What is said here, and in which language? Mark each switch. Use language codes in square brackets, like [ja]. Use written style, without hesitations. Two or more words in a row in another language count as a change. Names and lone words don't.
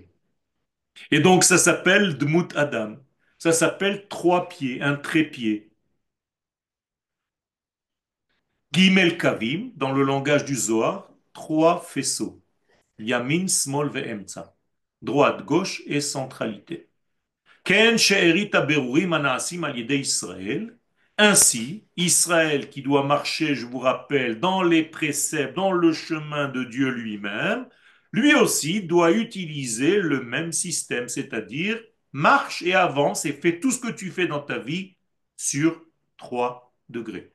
[fr] Et donc ça s'appelle [he] Dmut Adam. [fr] Ça s'appelle trois pieds, un trépied. [he] Gimel Kavim, [fr] dans le langage du Zohar, trois faisceaux. [he] Yamin, Smol, Ve'emtza. [fr] Droite, gauche et centralité. [he] Ken she'erit haberurim hana'asim al yedei Israël. [fr] Ainsi, Israël qui doit marcher, je vous rappelle, dans les préceptes, dans le chemin de Dieu lui-même, lui aussi doit utiliser le même système, c'est-à-dire marche et avance et fais tout ce que tu fais dans ta vie sur 3 degrés.